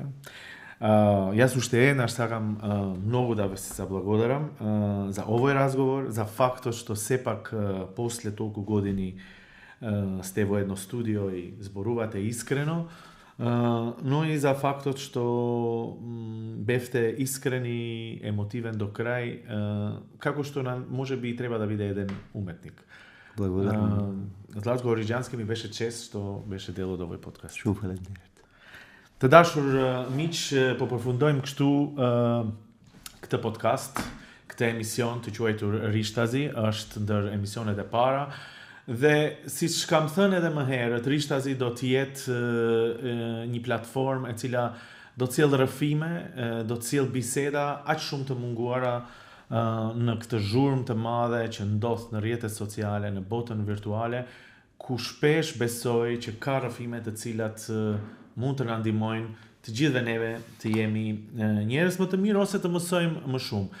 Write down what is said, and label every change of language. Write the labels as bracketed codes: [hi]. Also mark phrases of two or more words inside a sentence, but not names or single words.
[mk] Јас уште еднаш сакам многу да ве се заблагодарам за овој разговор, за фактот што сепак после толку години сте во едно студио и зборувате искрено, но и за фактот што бевте искрени, емотивен до крај, како што може би и треба да биде еден уметник. Благодарам. Златко Ориџански ми беше чест што беше дел од овој подкаст. Шумфален. [sq] Të dashur miq, po përfundojmë kështu këtë podcast, këtë emision të quajtur Rishtazi, është ndër emisionet e para. Dhe si që kam thënë edhe më herët, Rishtazi do të jetë një platformë e cila do të sjellë rrëfime, do të sjellë biseda aq shumë të munguara në këtë zhurmë të madhe që ndodh në rrjetet sociale, në botën virtuale, ku shpesh besoj që ka rrëfime të cilat mund të na ndihmojnë të gjithëve neve të jemi njerëz më të mirë ose të mësojmë më shumë.